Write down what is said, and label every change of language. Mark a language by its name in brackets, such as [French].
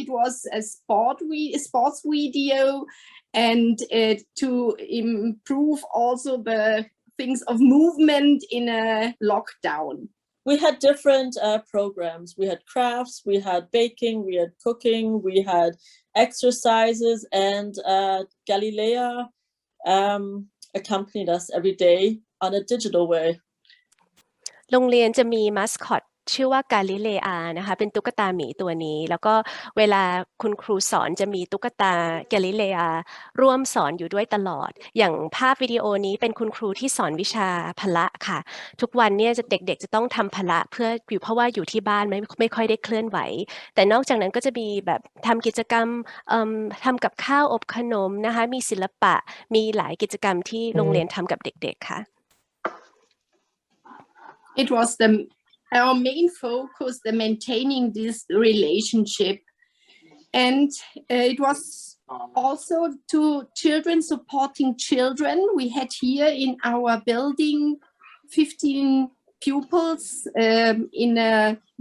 [English] It was a sports video, and to improve also the things of movement in a lockdown. We had different programs. We had crafts, we had baking, we had cooking, we had exercises, and Galileo accompanied us every day on a digital way. [Thai] โรงเรียนจะมีมัสคอตชื่อว่ากาลิเลอานะคะเป็นตุ๊กตาหมีตัวนี้แล้วก็เวลาคุณครูสอนจะมีตุ๊กตากาลิเลอาร่วมสอนอยู่ด้วยตลอดอย่างภาพวิดีโอนี้เป็นคุณครูที่สอนวิชาพละค่ะทุกวันเนี่ยเด็กๆจะต้องทำพละเพราะว่าอยู่ที่บ้านไม่ค่อยได้เคลื่อนไหวแต่นอกจากนั้นก็จะมีแบบทำกิจกรรมทำกับข้าวอบขนมนะคะมีศิลปะมีหลายกิจกรรมที่โรงเรียนทำกับเด็กๆค่ะ [English] It was our main focus, the maintaining this relationship, and it was also to children supporting children. We had here in our building 15 pupils in a